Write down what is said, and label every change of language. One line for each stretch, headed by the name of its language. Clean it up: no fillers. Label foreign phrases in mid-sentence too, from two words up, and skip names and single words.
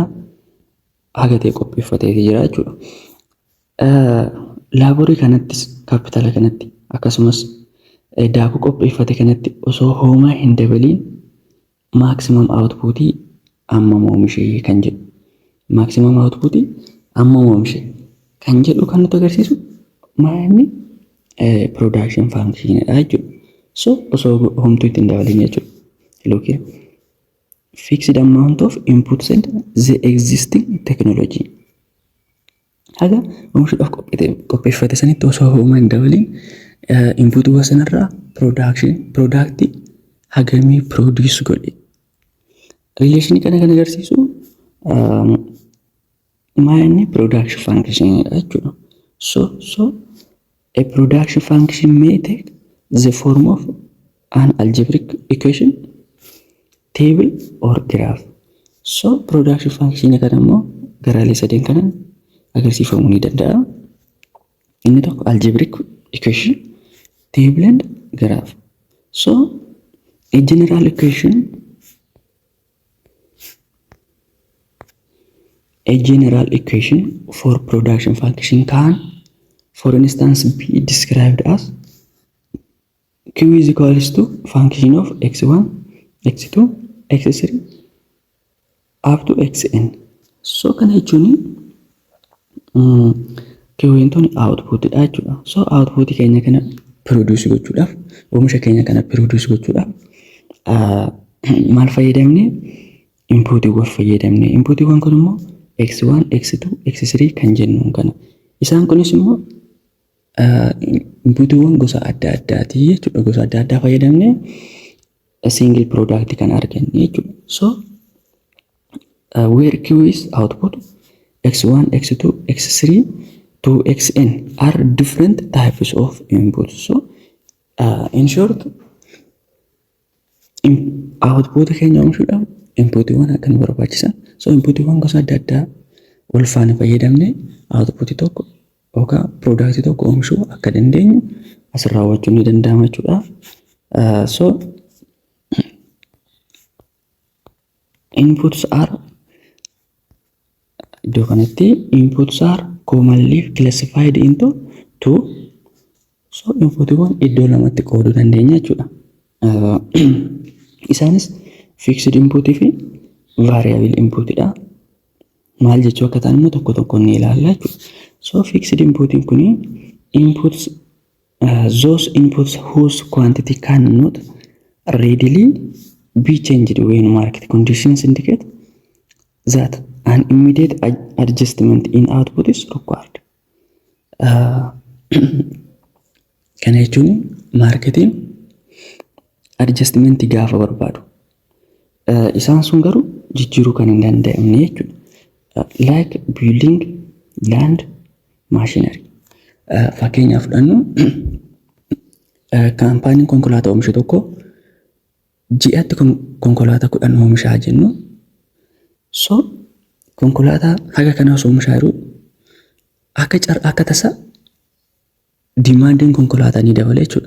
Oromo: Haga ta'e qopheeffatee jira jechuudha. Laaborii kanattis kaapitaala kanatti akkasumas daakuu qopheeffate kanatti osoo hoomaa hin dabaliin
English: maximum output
Oromo: amma oomishee kan jedhu.
English: Maximum output
Oromo: amma oomishee kan jedhu kan nutti agarsiisu maali?
English: Production function
Oromo: dha jechuudha. So osoo homtuu itti hin dabalin jechuudha.
English: Look here. Fixed amount of inputs and the existing technology.
Oromo: Haga oomishuudhaaf qopheeffate sanitti osoo hoomaa hin dabalin input sanarraa product hagamii produce godhe. Relation kana kan agarsiisu maali?
English: Production function
Oromo: dha jechuudha.
English: So a production function may take the form of an algebraic equation, table or graph.
Oromo: So
English: production function
Oromo: kana immoo garaalee sadeen kanaan agarsiifamuu ni danda'a. Inni tokko
English: algebraic equation, table and graph. So a general equation for production function can, for instance, be described as Q is equals to function of x1, x2, x3 up to xn.
Oromo: So kana jechuun Qintoonni output dha jechuudha. So output keenya kana produce gochuudhaaf, oomisha keenya kana produce gochuudhaaf maal fayyadamne? Inputiiwwan fayyadamne. Inputiiwwan kun immoo x1, x2, x3 kan jennu kana. Isaan kunis immoo inputiiwwan gosa adda addaati jechuudha. Gosa adda addaa fayyadamne
English: single product
Oromo: kan arganne jechuudha.
English: So where Q is output, x1, x2, x3 to xn are different types of inputs. So in short,
Oromo: output keenya oomishuudhaaf inputiiwwan akkan barbaachisan. So inputiiwwan gosa adda addaa wal faana fayyadamne output tokko yookaan product tokko oomishuu akka dandeenyu asirraa hubachuun ni danda'ama jechuudha.
English: So inputs are
Oromo: iddoo kanatti
English: inputs are commonly classified into two.
Oromo: So inputiiwwan iddoo lamatti qooduu dandeenya jechuudha. Isaanis
English: fixed input
Oromo: fi
English: variable input
Oromo: dha. Maal jechuu akka ta'an immoo tokko tokkoon ni ilaalla jechuudha.
English: So fixed input kun inputs those inputs whose quantity cannot readily be changed when market conditions indicate that an immediate adjustment in output is required.
Oromo: Kana jechuun marketiin adjustment gaafa barbaadu isaan sun garuu jijjiiruu kan hin danda'amne jechuudha.
English: Like building, land, machinery.
Oromo: Fakkeenyaaf fudhannu kaampaaniin konkolaataa oomishu tokko ji'atti konkolaataa 10 oomishaa jennu. So konkolaataa haga kana osoo oomishaa jiru akka tasa dimaandiin konkolaataa ni dabale jechuudha.